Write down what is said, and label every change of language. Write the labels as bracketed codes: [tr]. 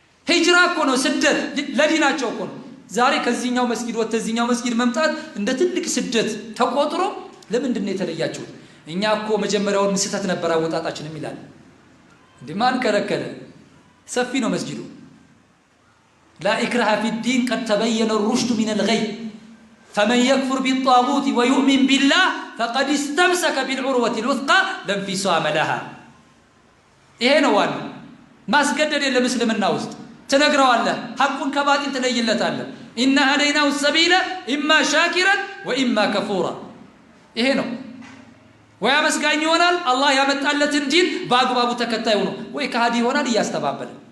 [am] ሂጅራ እኮ ነው፣ ስደት ለዲናቸው እኮ ነው። ዛሬ ከዚህኛው መስጊድ ወደ ተዚህኛው መስጊድ መምጣት እንደ ትልቅ ስደት ተቆጥሮ ለምንድን ነው የተለያችሁት? እኛ እኮ መጀመሪያውን ስህተት ነበር አወጣጣችንም ይላል። እንዴ ማን ከለከለ? ሰፊ ነው መስጊዱ። [ar] لا إكراه في الدين قد تبين الرشد من الغي فمن يكفر بالطاغوت ويؤمن بالله فقد استمسك بالعروة الوثقى لا انفصام لها. [am] ይሄ ነው ዋናው። ማስገደድ የለም እስልምና ውስጥ ትነግረዋለህ፣ ሐቁን ከባጢል ትለይለታለህ። [ar] ኢና هديناه السبيل إما شاكرا وإما كفورا። [am] ይሄ ነው። ወይ አመስጋኝ ይሆናል አላህ ያመጣለትን ዲን በአግባቡ ተከታይ ሆኖ፣ ወይ ከሃዲ ይሆናል እያስተባበለ።